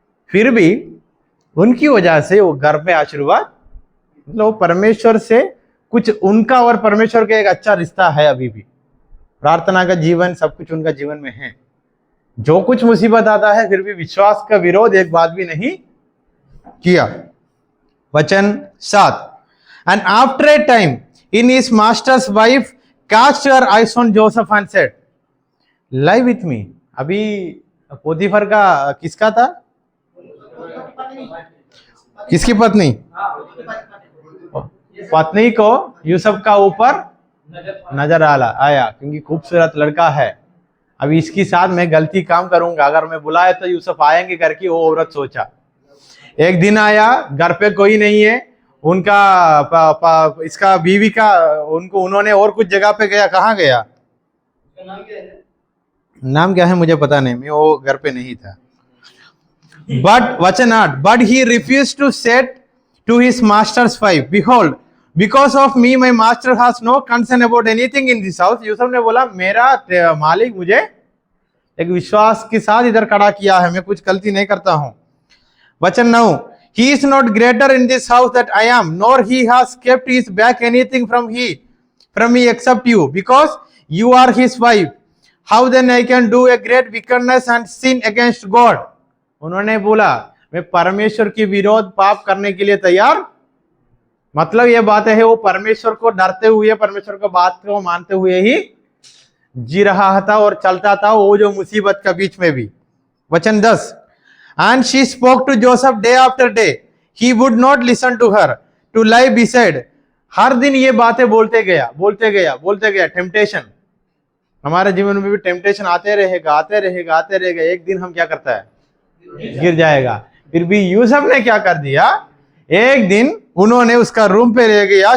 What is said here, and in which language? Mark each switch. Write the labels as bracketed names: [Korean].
[Hindi] फिर भी उनकी वजह से वो घर में आशीर्वाद, मतलब परमेश्वर से कुछ उनका और परमेश्वर का एक अच्छा रिश्ता है। अभी भी प्रार्थना का जीवन, सब कुछ उनका जीवन में है। जो कुछ मुसीबत आता है फिर भी विश्वास का विरोध एक बात भी नहीं किया। [English] वचन 7, and after a time in his master's wife cast her eyes on Joseph and said, lie with me [Hindi] अभी पोतीफर का किसका था, किसकी पत्नी, पत्नी को यूसुफ का ऊपर नजर आया क्योंकि खूबसूरत लड़का है। अभी इसके साथ मैं गलती काम करूंगा, अगर मैं बुलाया तो यूसुफ आएंगे करके वो औरत सोचा। एक दिन आया, घर पे कोई नहीं है, उनका इसका बीवी का उन्होंने और कुछ जगह पे गया, कहाँ गया, नाम क्या है मुझे पता नहीं, मैं वो घर पे नहीं था। [English] But वचन 8, but he refuse to said to his master's wife, behold because of me my master has no concern about anything in this house. [Hindi] Yusuf ने बोला मेरा मालिक मुझे एक विश्वास के साथ इधर खड़ा किया है, मैं कुछ गलती नहीं करता हूं। [English] वचन 9, he is not greater in this house that I am, nor he has kept his back anything from me except you, because you are his wife. How then I can do a great wickedness and sin against God? [Hindi] उन्होंने बोला मैं परमेश्वर के विरोध पाप करने के लिए तैयार, मतलब ये बात है वो परमेश्वर को डरते हुए, परमेश्वर को बात को मानते हुए ही जी रहा था और चलता था, वो जो मुसीबत का बीच में भी। [English] वचन 10, and she spoke to Joseph day after day, he would not listen to her, to lie beside। [Hindi] हर दिन ये बातें बोलते गया। टेम्पटेशन, हमारे जीवन में भी टेम्पटेशन आते रहेगा। एक दिन हम क्या करता है, गिर जाएगा। फिर भी यूसुफ ने क्या कर दिया, एक दिन उन्होंने उसका रूम पे ले गया।